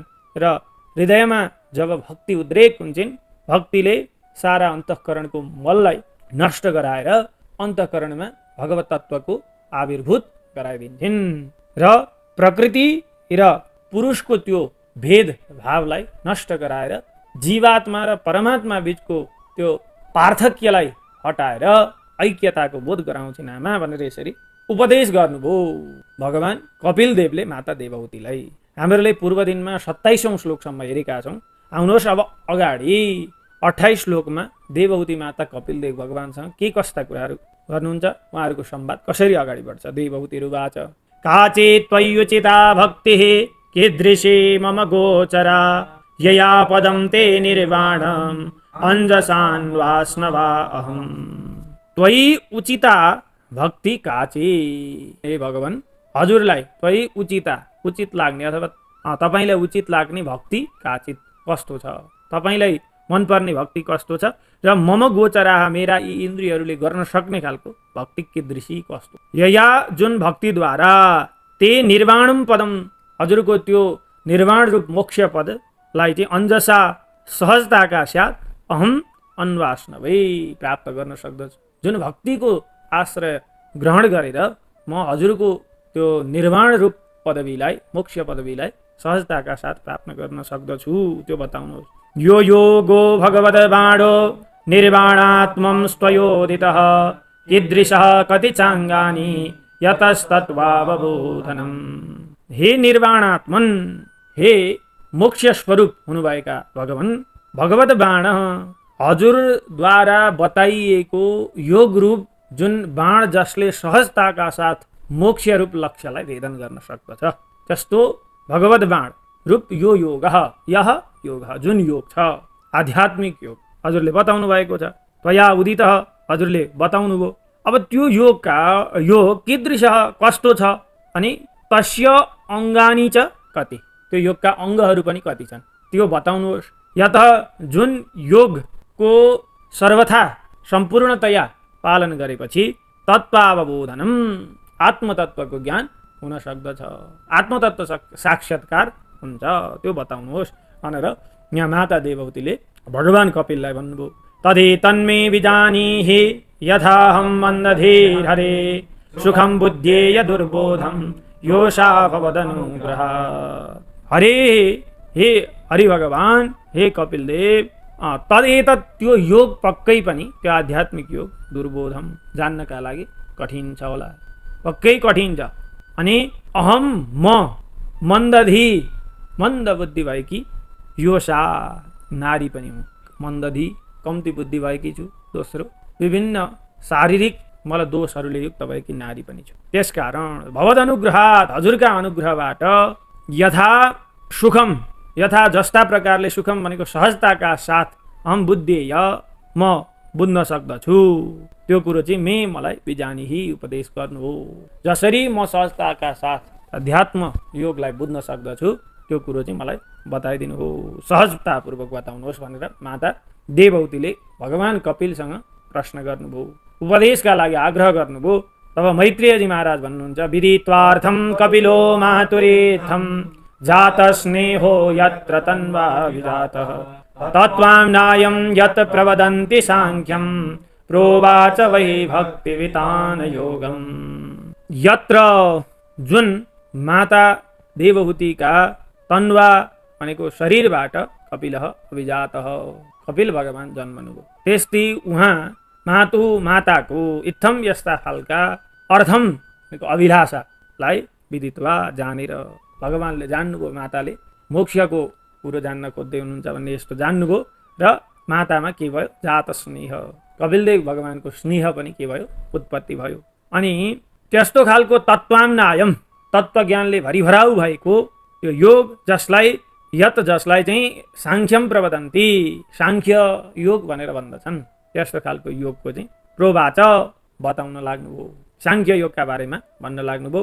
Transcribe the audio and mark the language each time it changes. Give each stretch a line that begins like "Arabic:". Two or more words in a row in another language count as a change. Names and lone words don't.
Nepali: र हृदयमा जब भक्ति उद्रेक हुन्छन्, भक्तिले सारा अन्तःकरणको मललाई नष्ट गराएर अन्तःकरणमा भगवत तत्वको आविर्भूत गराइदिन्छन् र प्रकृति र पुरुषको त्यो भेद भावलाई नष्ट गराएर जीवात्मा र परमात्मा बीचको त्यो पार्थक्यलाई हटाएर ऐक्यताको बोध गराउँछिन् आमा भनेर यसरी उपदेश गर्नुभयो भगवान कपिल देवले माता देवहूतिलाई। हामीहरूले पूर्व दिनमा 27औं श्लोकसम्म हेरेका छौँ। आउनुहोस् अब अगाडि 28 श्लोकमा देवहूति माता कपिलदेव भगवानसँग के कस्ता कुराहरू गर्नुहुन्छ, उहाँहरूको संवाद कसरी अगाडि बढ्छ।
Sanskrit: देवहूतिरुवाच काचे त्वय्युचिता भक्तिः कीदृशी मम गोचरा यया पदं ते निर्वाणम् अंजसान्वास्नवा अहम्। त्वयि उचिता भक्ति काची।
Nepali: हे भगवान, हजुरलाई
Sanskrit: त्वयि उचिता
Nepali: उचित लाग्ने अथवा तपाईलाई उचित लाग्ने भक्ति काचित कस्तो छ, तपाईलाई मनपर्ने भक्ति कस्तो छ र
Sanskrit: मम गोचरा
Nepali: मेरा यी इन्द्रियहरूले गर्न सक्ने खालको भक्ति कीदृशी कस्तो।
Sanskrit: यया
Nepali: जुन भक्तिद्वारा
Sanskrit: ते निर्वाणम पदम,
Nepali: हजुरको त्यो निर्वाण रूप मोक्ष पदलाई चाहिँ अंजसा सहजताका साथ
Sanskrit: अहम अन्वास्नवै
Nepali: प्राप्त गर्न सक्दछु। जुन भक्तिको आश्रय ग्रहण गरेर म हजुरको त्यो निर्वाण रूप पदवीलाई, मोक्ष पदवीलाई सहजताका साथ प्राप्त गर्न सक्दछु, त्यो बताउनुहोस्।
Sanskrit: यो योगो भगवद् बाणो निर्वाणात्मं स्वयोदितः कीदृशः कति चाङ्गानि यतस्तत्त्वावबोधनम्।
Nepali: हे निर्वाणात्मन, हे मोक्ष स्वरूप हुनुभएका भगवान, भगवत बाण हजुरद्वारा बताइएको योग रूप जुन बाण जसले सहजताका साथ मोक्ष रूप लक्ष्यलाई भेदन गर्न सक्दछ, त्यस्तो भगवत बाण रूप यो योग, यह योग जुन योग छ आध्यात्मिक योग हजुरले बताउनु भएको छ।
Sanskrit: त्वया उदित
Nepali: हजुरले बताउनु भयो। अब त्यो योग कीदृश कस्तो छ अनि
Sanskrit: तस्य अङ्गानि च कति,
Nepali: त्यो योगका अङ्गहरू पनि कति छन् त्यो बताउनुहोस्। यत जुन योगको सर्वथा सम्पूर्णतया पालन गरेपछि तत्त्वावबोधनम आत्मतत्त्वको ज्ञान हुन सक्दछ, आत्मतत्त्व साक्षात्कार हुन्छ, त्यो बताउनुहोस् भनेर यहाँ माता देवहूतिले भगवान कपिललाई भन्नुभयो।
Sanskrit: तदे तन्मे विजानीहि यथाहं मन्दधीर हरे सुखं बुद्धेय दुर्बोधं योषा भवदनुग्रह।
Nepali: हरे, हे हरि भगवान, हे कपिल देव, तदेतत् त्यो योग पक्कै पनि, त्यो आध्यात्मिक योग दुर्बोधम जान्नका लागि कठिन छ होला, पक्कै कठिन छ। अनि अहम म मन्दधी, मन्द बुद्धि भएकी, योषा नारी पनि हुँ, मन्दधी कम्ती बुद्धि भएकी छु। दोस्रो विभिन्न शारीरिक मलाई दोषहरूले युक्त भएकी नारी पनि छु। त्यसकारण
Sanskrit: भगवद अनुग्रहात्
Nepali: हजुरका अनुग्रहबाट
Sanskrit: यथा सुखम,
Nepali: यथा जस्ता प्रकारले सुखम भनेको सहजताका साथ
Sanskrit: हम बुद्धेय
Nepali: म बुझ्न सक्दछु, त्यो कुरो चाहिँ मलाई बिजानीहि उपदेश गर्नु हो। जसरी म सहजताका साथ अध्यात्म योगलाई बुझ्न सक्दछु त्यो कुरो चाहिँ मलाई बताइदिनु हो, सहजतापूर्वक बताउनुहोस् भनेर माता देवहूतिले भगवान कपिलसँग प्रश्न गर्नुभयो, उपदेशका लागि आग्रह गर्नुभयो। तब मैत्रेयजी महाराज भन्नुहुन्छ,
Sanskrit: विदित्वार्थं कपिलो मातुरेथं जात स्नेहो यत्र तन्वा विजातः तत्त्वाम्नायं यत् प्रवदन्ति सांख्यं प्रोवाच वै भक्तिवितान योगम।
Nepali: यत्र जुन माता देवहूतिका तन्वा भनेको शरीरबाट
Sanskrit: कपिलः अभिजातः
Nepali: कपिल भगवान जन्मनुभयो, त्यस्तै उहाँ माताको इत्थम यस्ता खालका अर्थम अभिलाषालाई विदित्वा जानेर भगवानले जान्नुभयो, माताले मोक्षको कुरो जान्न खोज्दै हुनुहुन्छ भन्ने यस्तो जान्नुभयो र मातामा के भयो,
Sanskrit: जात स्नेह,
Nepali: कपिलदेव भगवानको स्नेह पनि के भयो, उत्पत्ति भयो। अनि त्यस्तो खालको तत्त्वाम्नायम, तत्त्वज्ञानले भरिभराउ भएको यो योग जसलाई चाहिँ
Sanskrit: सांख्यम प्रवदन्ती,
Nepali: सांख्य योग भनेर भन्दछन्, त्यस्तो खालको योगको चाहिँ प्रोवाच बताउन लाग्नुभयो, सांख्य योगका बारेमा भन्न लाग्नुभयो।